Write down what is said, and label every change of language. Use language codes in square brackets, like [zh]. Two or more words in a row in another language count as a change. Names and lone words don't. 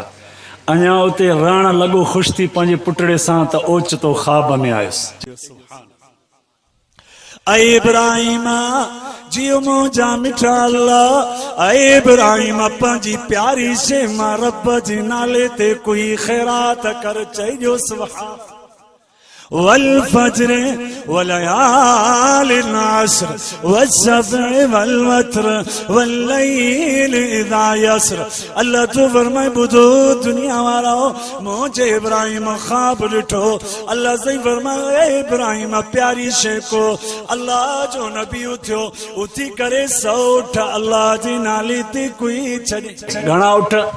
[sd] अञा उते रहण लॻो ख़ुशि थी पंहिंजे पुटड़े सां, त ओचितो ख़्वाब में आयुसि। ऐ इब्राहिम जियो मुंहिंजा मिठा अल्लाह, ऐ इब्राहिम पंहिंजी प्यारी शे मां रब जे नाले ते कोई ख़ैरात कर। चइजो सुभान। [ar] والفجر وليال عشر والشفع والوتر والليل إذا يسر. [sd] अल्लाह तो फरमाए ॿुधो दुनिया वारो, मुंहिंजे इब्राहिम ख़्वाब ॾिठो। अल्लाह साईं फरमाए ए इब्राहिम प्यारी शइ को अल्लाह जो नबी उथियो, उथी करे 100 उठ अल्लाह जे नाले ते कोई छॾे। घणा उठ?